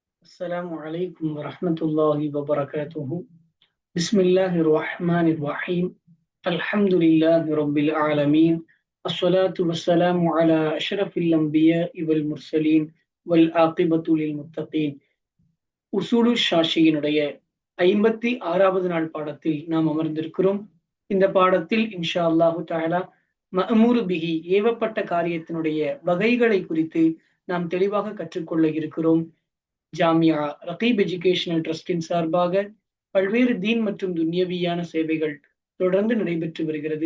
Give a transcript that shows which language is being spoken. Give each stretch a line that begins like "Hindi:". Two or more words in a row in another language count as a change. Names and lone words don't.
Arabic: السلام عليكم ورحمة الله وبركاته. بسم الله الرحمن الرحيم. الحمد لله رب العالمين. الصلاة والسلام على أشرف الأنبياء والمرسلين والعاقبة للمتقين.
Tamil: உசூலு ஷாஷியினுடைய 56வது நாள் பாடத்தில் நாம் அமர்ந்திருக்கிறோம். இந்த பாடத்தில்
Arabic: إن شاء الله تعالى مأمور به
Tamil: ஏவப்பட்ட காரியத்தினுடைய வகைகளை குறித்து நாம் தெளிவாக கற்றுக்கொள்ள இருக்கிறோம். ஜாமியா ரகீப் எஜுகேஷனல் ட்ரஸ்டின் சார்பாக பல்வேறு தீன் மற்றும் துன்யவியான சேவைகள் தொடர்ந்து நடைபெற்று வருகிறது.